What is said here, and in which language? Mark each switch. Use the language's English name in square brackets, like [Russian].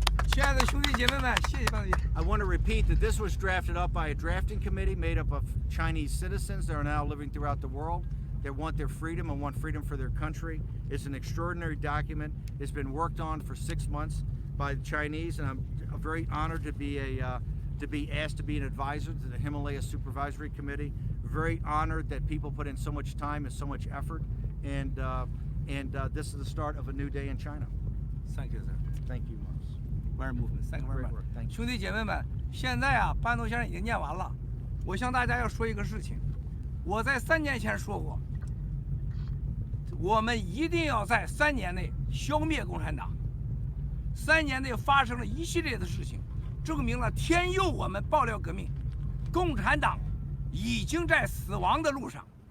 [Chinese] 亲爱的兄弟姐妹们，谢谢班主席。 [English] I want to repeat that this was drafted up by a drafting committee made up of Chinese citizens that are now living throughout the world that want their freedom and want freedom for their country. It's an extraordinary document. It's been worked on for 6 months by the Chinese, and I'm very honored to be asked to be an advisor to the Himalaya Supervisory Committee. Very honored that people put in so much time and so much effort, and this is the start of a new day in China. Thank you, sir. Thank you, Mons. Very movement. Thank you very Great much. work. Thank you. [Chinese] 兄弟姐妹们，现在啊，班农先生已经念完了。我向大家要说一个事情，我在3年前说过，我们一定要在3年内消灭共产党。 3年内发生了一系列的事情，证明了天佑我们爆料革命，共产党已经在死亡的路上。